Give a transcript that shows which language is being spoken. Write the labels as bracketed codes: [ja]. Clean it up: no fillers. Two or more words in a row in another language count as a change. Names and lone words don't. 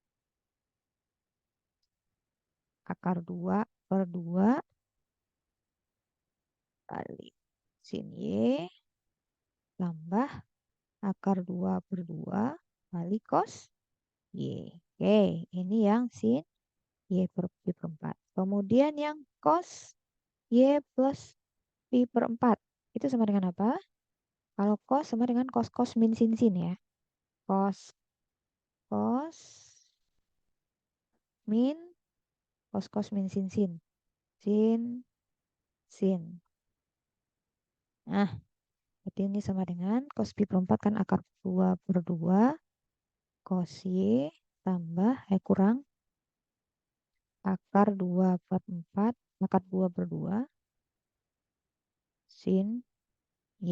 [id] Akar 2 per 2 kali sin Y tambah akar 2 per 2 kali cos Y. Oke, ini yang sin Y per pi per 4. Kemudian yang cos Y plus Pi per 4. Itu sama dengan apa? Kalau cos sama dengan cos cos min sin sin ya. Cos cos min cos cos min sin sin. Sin sin. Nah, berarti ini sama dengan cos pi per 4 kan akar 2 per 2 cos Y tambah kurang akar 2 per 4 akar 2 per 2 sin Y.